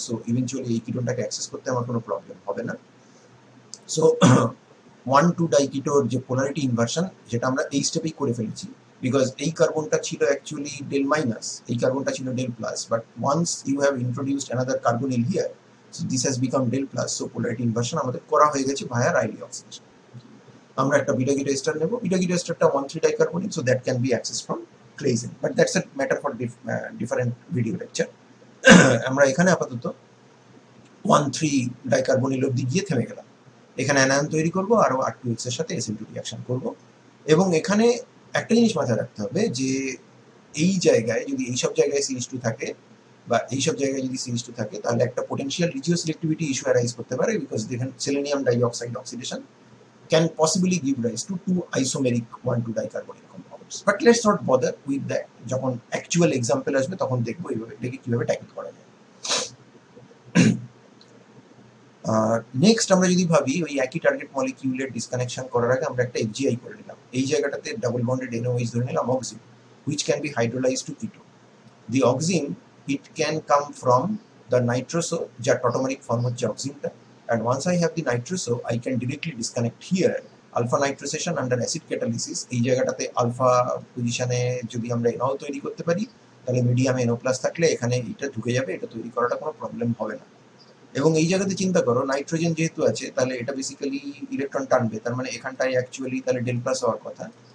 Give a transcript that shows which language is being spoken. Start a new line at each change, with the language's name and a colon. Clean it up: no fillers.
Bangla: So eventually এই কিটোনটাকে access করতে আমার কোনো প্রবলেম হবে না। সো 1,2 ডাইকিটোর যে পোলারিটি ইনভার্সন, যেটা আমরা এই স্টেপেই করে ফেলেছি, বিকজ এই কার্বনটা ছিল অ্যাকচুয়ালি ডেল মাইনাস, এই কার্বনটা ছিল del plus,
English: but once you have introduced another carbonyl here, so this has become del plus, so polarity inversion
Bangla: আমাদের করা হয়ে গেছে ভায়া রাইলি অক্সিডেশন। আমরা একটা বিটা কিটো এস্টার নেব, বিটা কিটো এস্টারটা 1,3 ডাইকার্বনিল,
English: so that can be accessed from Claisen, but that's a matter for different video lecture.
Bangla: আমরা এখানে আপাতত 1,3 ডাইকার্বনিল অবধি গিয়ে থেমে গেলাম। এখানে অ্যানায়ন তৈরি করব, আরও R2X এর সাথে SN2 রিয়াকশন করব। এবং এখানে একটা জিনিস মাথায় রাখতে হবে যে এই জায়গায় যদি এইসব জায়গায় CH2 থাকে বা এইসব জায়গায় যদি CH2 থাকে, তাহলে একটা পোটেনশিয়াল রিজিওসিলেক্টিভিটি ইস্যু অ্যারাইজ করতে পারে, বিকজ দেখেন selenium dioxide oxidation
English: can possibly give rise to two isomeric 1,2 dicarbonyl compounds. But let's not bother with that.
Bangla: যখন অ্যাকচুয়াল এক্সাম্পল আসবে তখন দেখবো এইভাবে এটাকে কিভাবে ট্যাকেল করা যায়। নেক্সট আমরা যদি ভাবি ওই একই টার্গেট মলিকিউলের ডিসকানেকশন করার আগে আমরা একটা FGI করে নিলাম। এই জায়গাটাতে ডাবল বন্ডেড NOH ধরে নিলাম auxin,
English: which can be hydrolyzed to keto. The oxime, it can come from the nitroso,
Bangla: যার টটোমারিক ফর্ম হচ্ছে অক্সিনটা,
English: and once I have the nitroso I can directly disconnect here alpha nitration under acid catalysis।
Bangla: এই জায়গাটাতে alpha পজিশনে যদি আমরা NO তৈরি করতে পারি, তাহলে মিডিয়ামে NO+ থাকলে এখানে এটা ঢুকে যাবে, এটা তৈরি করাটা কোনো প্রবলেম হবে না। এবং এই জায়গাতে চিন্তা করো, নাইট্রোজেন যেহেতু আছে, তাহলে এটা বেসিক্যালি ইলেকট্রন টানবে, তার মানে এখানটায় অ্যাকচুয়ালি তাহলে ডেল প্লাস হওয়ার কথা।